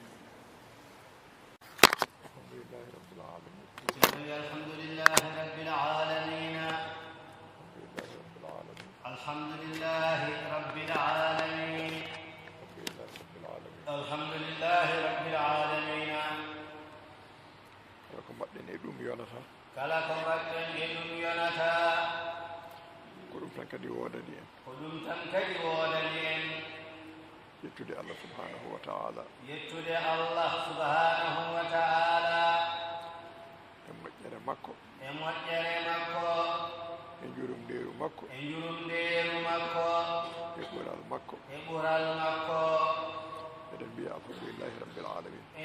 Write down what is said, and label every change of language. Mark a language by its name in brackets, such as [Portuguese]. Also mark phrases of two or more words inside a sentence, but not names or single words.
[Arabic] الحمد لله رب العالمين الحمد لله رب العالمين الحمد لله رب العالمين [Fula] kala ko mbaɗɗen e ɗum yonata ko ɗum tan kadi woodani en yettude Allah [Arabic] سبحانه وتعالى [Fula] e moƴƴere makko e njurumdeeru makko e ɓural makko eɗen mbiya [Arabic] الحمد لله رب العالمين